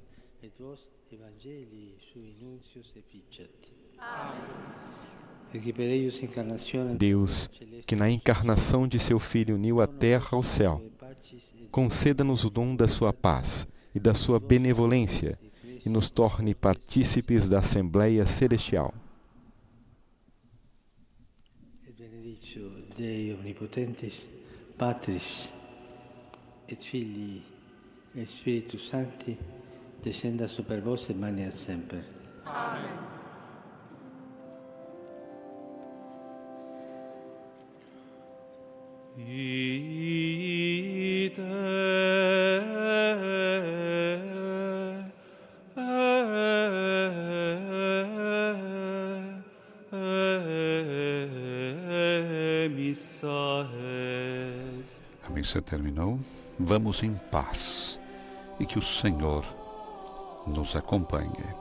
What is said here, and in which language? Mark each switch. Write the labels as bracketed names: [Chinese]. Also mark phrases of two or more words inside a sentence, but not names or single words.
[Portuguese] Deus, que na encarnação de seu Filho uniu a terra ao céu, conceda-nos o dom da sua paz e da sua benevolência e nos torne partícipes da Assembleia Celestial. [Latin] Dei omnipotentis, Patris, et Filii, et Spiritus Sancti, descenda super vos et maneat semper. Amen. Ite [Portuguese] A missa terminou. Vamos em paz e que o Senhor nos acompanhe.